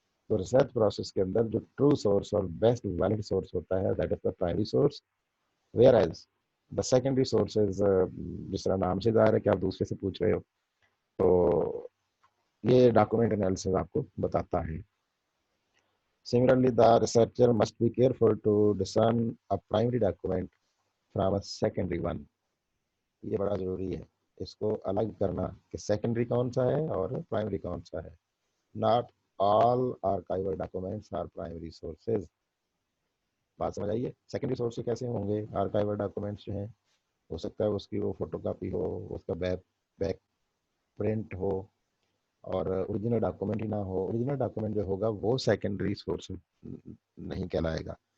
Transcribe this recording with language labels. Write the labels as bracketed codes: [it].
[ur] تو research process کے اندر جو ٹرو سورس اور بیسٹ ویلڈ سورس ہوتا ہے, [en] That is the primary source. Whereas the secondary source is, [ur] جس طرح نام سے ظاہر ہے کہ آپ دوسرے سے پوچھ رہے ہو, تو یہ ڈاکومنٹ انالیسس آپ کو بتاتا ہے. [en] Similarly, the researcher must be careful to discern a primary document from a secondary one. [ur] یہ بڑا ضروری ہے اس کو الگ کرنا کہ سیکنڈری کون سا ہے اور پرائمری کون سا ہے. [en] Not all archival documents are primary sources. [ur] بات سمجھ آئیے. سیکنڈری سورس کیسے ہوں گے آرکائیول ڈاکومنٹس جو ہیں؟ ہو سکتا ہے اس کی وہ فوٹو کاپی ہو, اس کا بیک پرنٹ ہو, اور اوریجنل ڈاکومنٹ ہی نہ ہو. اوریجنل ڈاکومنٹ جو ہوگا وہ سیکنڈری سورس نہیں کہلائے گا.